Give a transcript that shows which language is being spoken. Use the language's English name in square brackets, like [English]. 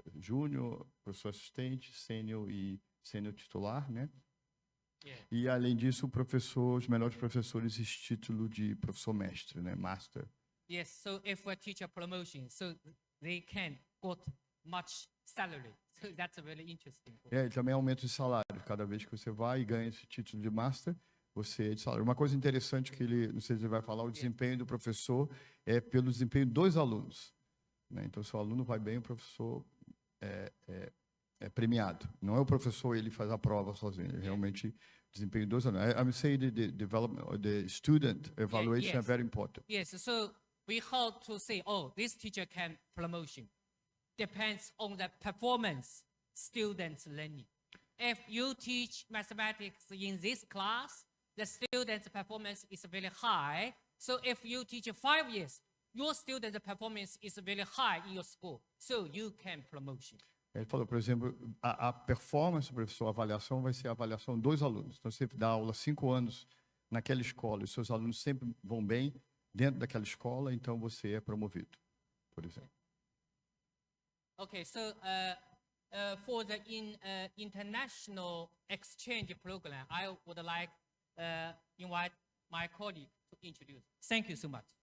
[Portuguese] Júnior, professor assistente, sênior e sênior titular, né? [English] Yeah. [Portuguese] E além disso, os melhores professores, esse título de professor mestre, né? [English] Master. Yes. So if a teacher promotion, so they can got much salary. So that's really interesting. [Portuguese] E também aumento de salário. Cada vez que você vai e ganha esse título de master, você é de salário. Uma coisa interessante que ele, não sei se ele vai falar, o desempenho do professor é pelo desempenho dos alunos, né? Então, se o aluno vai bem, o professor é premiado. Não é o professor, ele faz a prova sozinho, ele realmente desempenho dos alunos. [English] I would say the development, the student evaluation yes. are very important. Yes. So we have to say, oh, this teacher can promotion. Depends on the performance students learning. If you teach mathematics in this class, the students' performance is very high. So if you teach 5 years, your students' performance is very high in your school. So you can promotion. [Portuguese] Ele falou, por exemplo, a performance do professor, a avaliação vai ser a avaliação dos alunos. Então, você dá aula 5 anos naquela escola e seus alunos sempre vão bem dentro daquela escola, então você é promovido, por exemplo. [English] Okay, so for the international exchange program, I would like invite my colleague to introduce. Thank you so much.